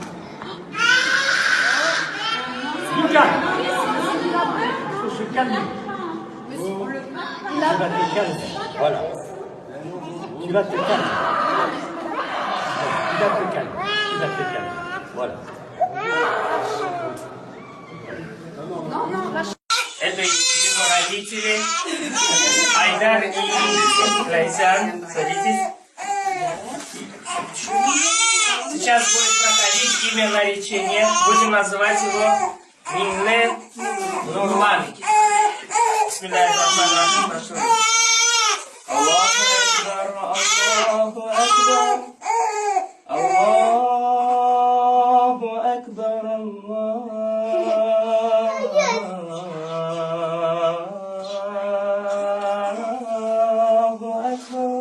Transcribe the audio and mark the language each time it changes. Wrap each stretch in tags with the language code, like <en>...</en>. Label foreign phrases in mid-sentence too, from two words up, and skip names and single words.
<fr>Du calme. Il faut se calmer. Tu vas te calmer. Voilà. Tu vas te calmer. Tu vas te calmer. Tu vas te calmer. Voilà.</fr> <ru>Это его родители. Айдар и Лайсан. Садитесь. Сейчас будет проходить имя наречения. Будем называть его Минне Нурман.</ru> <ar>بسم الله الرحمن الرحيم.</ar> <ru>Прошу.</ru> <ar>الله أكبر، الله أكبر. الله أكبر، الله أكبر.</ar>